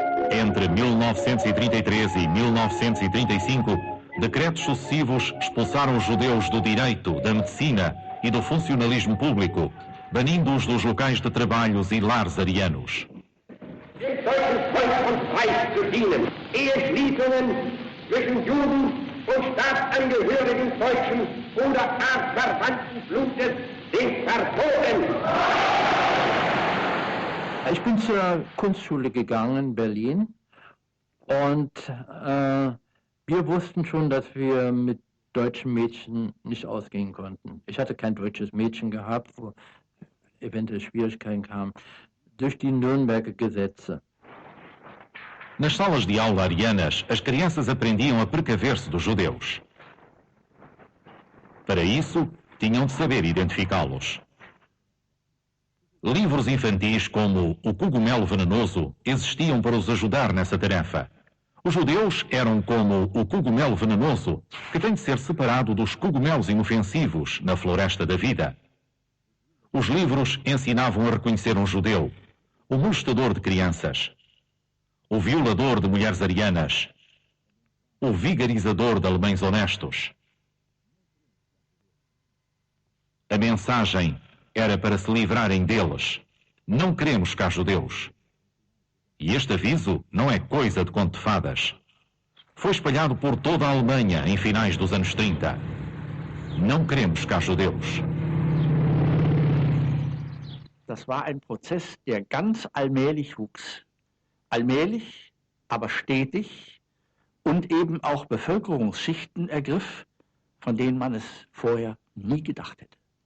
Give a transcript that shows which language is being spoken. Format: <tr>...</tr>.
<pt>Entre 1933 e 1935, decretos sucessivos expulsaram os judeus do direito, da medicina e do funcionalismo público, banindo-os dos locais de trabalhos e lares arianos.</pt> <de>Dem deutschen Volk und Reich zu dienen. Eheschließungen zwischen Juden und Staatsangehörigen deutschen oder artverwandten Blutes sind verboten. Ich bin zur Kunstschule gegangen in Berlin und wir wussten schon, dass wir mit deutschen Mädchen nicht ausgehen konnten. Ich hatte kein deutsches Mädchen gehabt, wo eventuell Schwierigkeiten kamen, durch die Nürnberger Gesetze.</de> <pt>Nas salas de aula arianas, as crianças aprendiam a precaver-se dos judeus. Para isso, tinham de saber identificá-los. Livros infantis como O Cogumelo Venenoso existiam para os ajudar nessa tarefa. Os judeus eram como o cogumelo venenoso, que tem de ser separado dos cogumelos inofensivos na floresta da vida. Os livros ensinavam a reconhecer um judeu, o molestador de crianças, o violador de mulheres arianas, o vigarizador de alemães honestos. A mensagem era para se livrarem deles. Não queremos cá judeus. E este aviso não é coisa de conto de fadas. Foi espalhado por toda a Alemanha em finais dos anos 30. Não queremos cá judeus.</pt> <de>Das war ein Prozess, der ganz allmählich wuchs. Allmählich, aber stetig und eben auch Bevölkerungsschichten ergriff, von denen man es vorher nie gedacht hätte.</de>